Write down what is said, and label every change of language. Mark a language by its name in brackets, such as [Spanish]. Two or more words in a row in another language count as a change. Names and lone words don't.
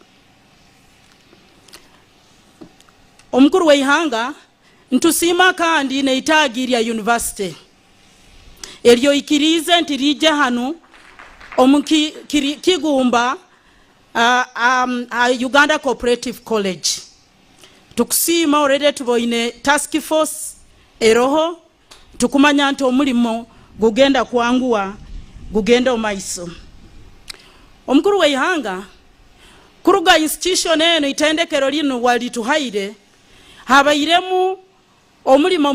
[Nyoro] Omukuru weihanga ntusima kandi neitagirya university elyo ikirize ntirije hano Kigumba Uganda Cooperative College. Tukusima already tuboine [English] task force [Nyoro] eroho tukumanya nti omulimo gugenda kuangua gugenda omaiso. Omukuru weihanga kuruga institution eno itendekero lino walituhaire habairemu omulimo